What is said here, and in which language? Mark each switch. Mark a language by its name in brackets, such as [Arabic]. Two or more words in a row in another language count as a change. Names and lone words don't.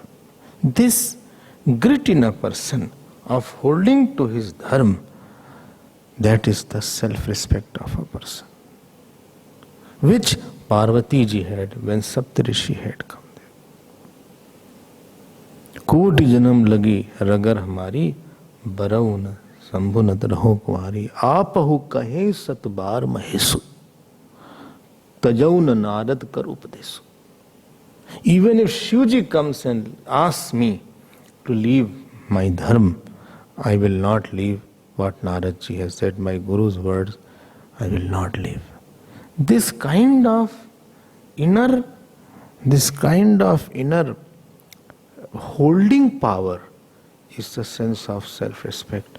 [English] This grit in a person of holding to his dharma, that is the self-respect of a person, which Parvati ji had when Saptarishi had come there. [Awadhi] कोटि जनम लगि रगर हमारी बरउँ न शंभु नत रहो कुमारी आपहु कहे सतबार महेशु तजौ न नारद कर उपदेशु. [English] Even if Shivji comes and asks me to leave my dharma, I will not leave what Narad ji has said, my Guru's words, I will not leave. This kind of inner holding power is the sense of self-respect.